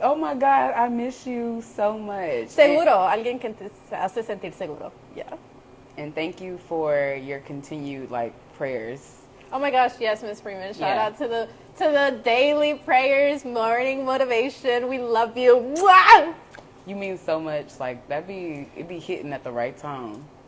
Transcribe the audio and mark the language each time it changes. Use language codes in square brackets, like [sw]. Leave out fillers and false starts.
[en] Oh my God, I miss you so much. [es] Seguro, alguien que te hace sentir seguro. [en] Yeah. And thank you for your continued like prayers. Oh my gosh, yes, Miss Freeman. Shout out to the daily prayers, morning motivation. We love you. Mwah! You mean so much. Like it'd be hitting at the right time.